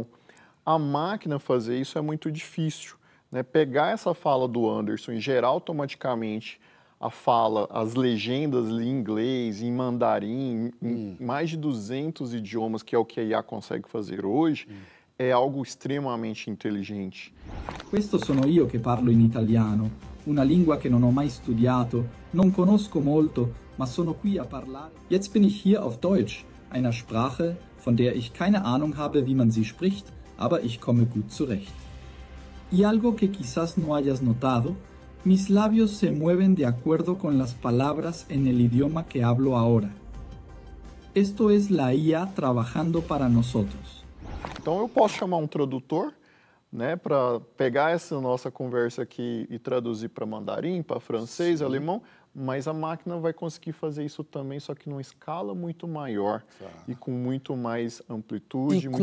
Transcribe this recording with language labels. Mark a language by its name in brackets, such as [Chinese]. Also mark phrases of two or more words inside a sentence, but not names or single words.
[Portuguese] A máquina fazer isso é muito difícil. Né, pegar essa fala do Anderson e gerar automaticamente a fala, as legendas em inglês, em mandarim, em mais de 200 idiomas, que é o que a IA consegue fazer hoje, é algo extremamente inteligente. [Italian] Questo sono io che parlo in italiano, una lingua che non ho mai studiato, non conosco molto, ma sono qui a parlare. [German] Jetzt bin ich hier auf Deutsch, einer Sprache, von der ich keine Ahnung habe, wie man sie spricht, aber ich komme gut zurecht. [Spanish] Y algo que quizás no hayas notado, mis labios se mueven de acuerdo con las palabras en el idioma que hablo ahora. Esto es la IA trabajando para nosotros. [Portuguese] Então eu posso chamar um tradutor, né, para pegar essa nossa conversa aqui e traduzir para mandarim, para francês, alemão, mas a máquina vai conseguir fazer isso também, só que numa escala muito maior e com muito mais amplitude. E